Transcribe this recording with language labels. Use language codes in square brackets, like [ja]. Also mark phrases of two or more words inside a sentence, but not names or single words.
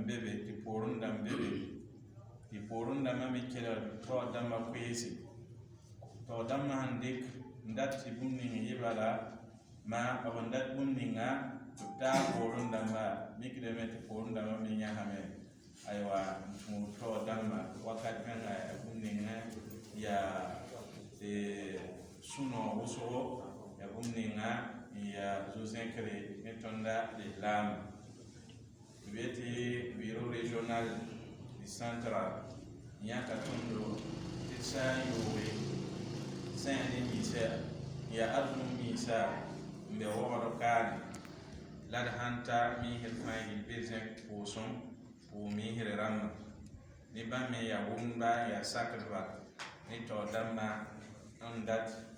[mos] be be tɩ poorẽ dãmb be be tɩ poorẽ dãmbã me kelg taood dãmbã koeese taood dãmbã sẽn dɩk n dat tɩ bũmb ning yɩ bala maa b n dat bũmb ninga tɩ b taa poorẽ dãmbã mikdame tɩ poorẽ dãmbã me yãsame aywa n tũud taood dãmbã wakat kãngã yaa bũmb ninga yaa sũ-noog wʋsgo yaa bũmb ninga n yaa zo-zẽkre ne tõnda lislaamã tɩ b yetɩ [fr] bureau régional du central [mos] yãka tõndo tɩ d sã n yooge sã ne miisã n yaa arzum miisã n be wogd kaane la d sãn ta miisd fãa yɩl be zẽk pʋʋsem pʋʋ miisrẽ rãmbã ne bãmb me yaa wʋmba n yaa sakdba ne taood dãmbã n dat